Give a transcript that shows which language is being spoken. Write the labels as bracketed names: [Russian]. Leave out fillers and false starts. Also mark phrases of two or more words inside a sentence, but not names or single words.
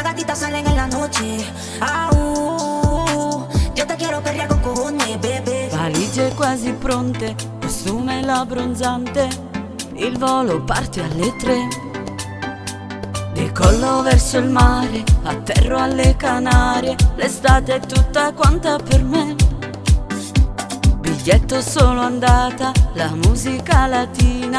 [Spanish] gatitas salen en la noche. Yo te quiero perrear con cojones, bebé. [Italian] Valigie quasi pronte, costume l'abbronzante. Il volo parte alle 3. Decollo verso il mare, atterro alle Canarie. L'estate è tutta quanta per me. Biglietto solo andata, la musica latina.